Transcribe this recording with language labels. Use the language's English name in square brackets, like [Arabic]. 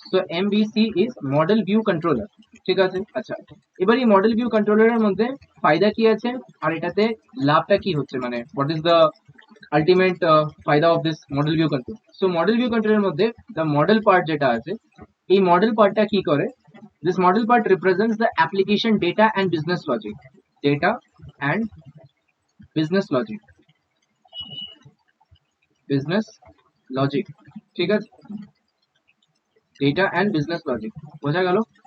[English] so MVC is model view controller, [Bangla] ঠিক আছে। আচ্ছা, এবার এই মডেল ভিউ কন্ট্রোলারের মধ্যে ফায়দা কি আছে আর এটাতে লাভটা কি হচ্ছে, মানে [English] What is the ultimate ফায়দা of this model view control. [Bangla] So model view কন্ট্রোলের মধ্যে দ্য মডেল পার্ট যেটা আছে, এই মডেল পার্টটা কি করে, [English] this model part represents the application data and business logic. Data and business logic. Business logic. [Bangla] ঠিক আছে, ডেটা অ্যান্ড বিজনেস লজিক বোঝা গেল।